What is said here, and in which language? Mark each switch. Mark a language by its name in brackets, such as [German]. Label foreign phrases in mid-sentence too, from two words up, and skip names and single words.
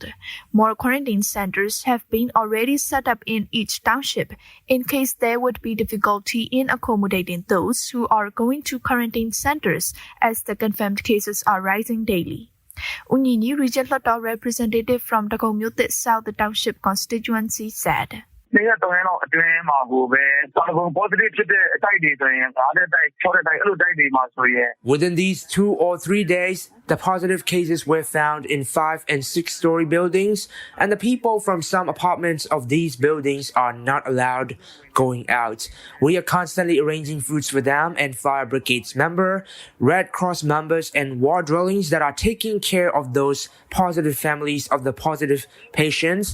[English] More quarantine centers have been already set up in each township in case there would be difficulty in accommodating those who are going to quarantine centers as the confirmed cases are rising daily. Unyini Region Lotto representative from Cocogyun South Township constituency said. [Burmese] 2 ရက်3ရက်လောက်အတွင်းမှာကိုပဲဘာလို့ positive ဖြစ်တဲ့အတိုက်တွေဆိုရင်5တဲ့တိုက်6တဲ့တိုက်အဲ့လိုတိုက်တွေမှာဆိုရင် [English] Within these 2 or 3 days, the positive cases were found in 5 and 6-story buildings, and the people from some apartments of these buildings are not allowed going out. We are constantly arranging foods for them and fire brigades members, Red Cross members, and ward dwellings that are taking care of those positive families of the positive patients.